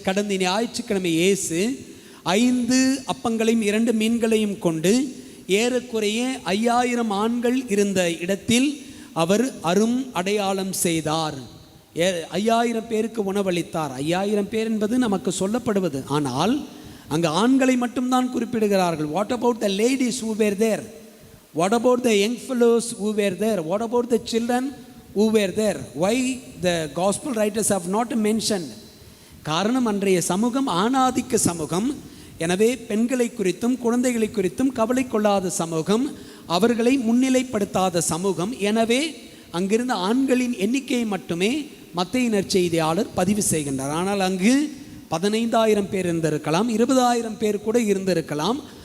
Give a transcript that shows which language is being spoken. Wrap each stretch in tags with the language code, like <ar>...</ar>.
<ta>கடந்த ஞாயிற்றுக்கிழமை இயேசு 5 அப்பங்களையும் 2 மீன்களையும் கொண்டு ஏறக்குறைய 5000 ஆண்கள் இருந்த இடத்தில் அவர் அரும் அடையாளம் செய்தார். 5000 பேருக்கு உணவளித்தார். 5000 பேர் என்பது நமக்கு சொல்லப்படுவது, ஆனால் அங்கு ஆண்களை மட்டும்தான் குறிப்பிடுகிறார்கள்.</ta> <en>What about the ladies who were there? What about the young fellows who were there? What about the children who were there? Why the gospel writers have not mentioned?</en> <ta>காரணம், அன்றைய சமூகம் ஆணாதிக்க சமூகம். எனவே பெண்களை குறித்தும் குழந்தைகளை குறித்தும் கவலை கொள்ளாத சமூகம், அவர்களை முன்னிலைப்படுத்தாத சமூகம். எனவே அங்கிருந்த ஆண்களின் எண்ணிக்கையை மட்டுமே மத்தேயு நற்செய்தியாளர் பதிவு செய்கின்றார். ஆனால் அங்கு 15000 பேர் இருந்திருக்கலாம், 20000 பேர் கூட இருந்திருக்கலாம்.</ta>